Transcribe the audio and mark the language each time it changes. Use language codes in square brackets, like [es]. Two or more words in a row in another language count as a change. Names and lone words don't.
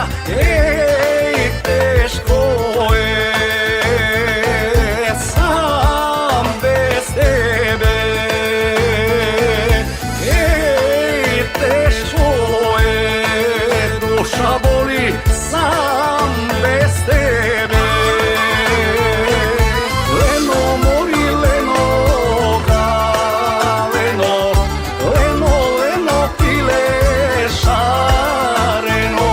[sr] Ej, teško je sam bez tebe. Ej, teško je, duša boli sam bez tebe. [mk] Leno mori, leno ga, leno, leno, leno pile šareno.